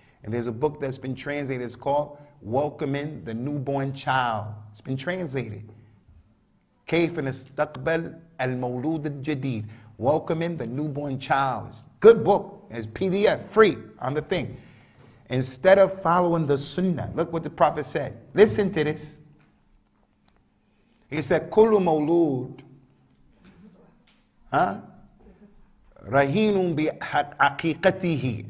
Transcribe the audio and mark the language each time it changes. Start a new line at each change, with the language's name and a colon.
English: And there's a book that's been translated, it's called Welcoming the Newborn Child. It's been translated.
Arabic: كيف نستقبل المولود الجديد.
English: Welcoming the Newborn Child. It's a good book. It's PDF, free, on the thing. Instead of following the sunnah, look what the Prophet said. Listen to this. He said,
Arabic: Kullu mawlud, rahinun bi aqiqatihi.